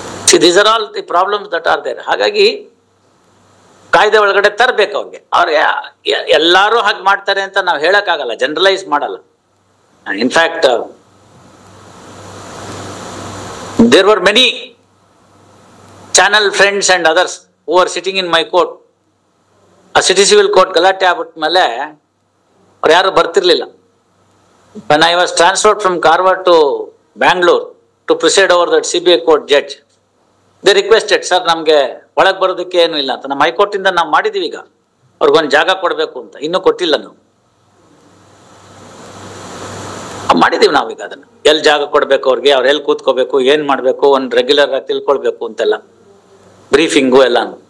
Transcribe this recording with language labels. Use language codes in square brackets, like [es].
[en] See these are all the problems that are there. [kn] ಹಾಗಾಗಿ ಕಾಯ್ದೆ ಒಳಗಡೆ ತರಬೇಕು ಅವ್ರಿಗೆ ಎಲ್ಲಾರು ಹಾಗೆ ಮಾಡ್ತಾರೆ ಅಂತ ನಾವು ಹೇಳಕ್ಕಾಗಲ್ಲ, ಜನರಲೈಸ್ ಮಾಡಲ್ಲ. [en] In fact there were many channel friends and others who are sitting in my court. [kn] ಆ ಸಿಟಿ ಸಿವಿಲ್ ಕೋರ್ಟ್ ಗಲಾಟೆ ಆಗ್ಬಿಟ್ಮೇಲೆ ಅವ್ರು ಯಾರು ಬರ್ತಿರ್ಲಿಲ್ಲ. [en] when I was transferred from Karwar to Bangalore to preside over that CBI court judge, they requested, sir [kn] ನಮ್ಗೆ ಒಳಗೆ ಬರೋದಕ್ಕೆ ಏನು ಇಲ್ಲ ಅಂತ. ನಮ್ಮ ಹೈಕೋರ್ಟ್ ಇಂದ ನಾವು ಮಾಡಿದೀವಿ, ಈಗ ಅವ್ರಿಗೊಂದು ಜಾಗ ಕೊಡ್ಬೇಕು ಅಂತ, ಇನ್ನೂ ಕೊಟ್ಟಿಲ್ಲ. ನಾವು ಮಾಡಿದೀವಿ ನಾವೀಗ ಅದನ್ನ, ಎಲ್ಲಿ ಜಾಗ ಕೊಡ್ಬೇಕು ಅವ್ರಿಗೆ, ಅವ್ರು ಎಲ್ಲಿ ಕೂತ್ಕೋಬೇಕು, ಏನ್ ಮಾಡ್ಬೇಕು, ಒಂದು ರೆಗ್ಯುಲರ್ ಆಗಿ ತಿಳ್ಕೊಳ್ಬೇಕು ಅಂತೆಲ್ಲ ಬ್ರೀಫಿಂಗು ಎಲ್ಲ.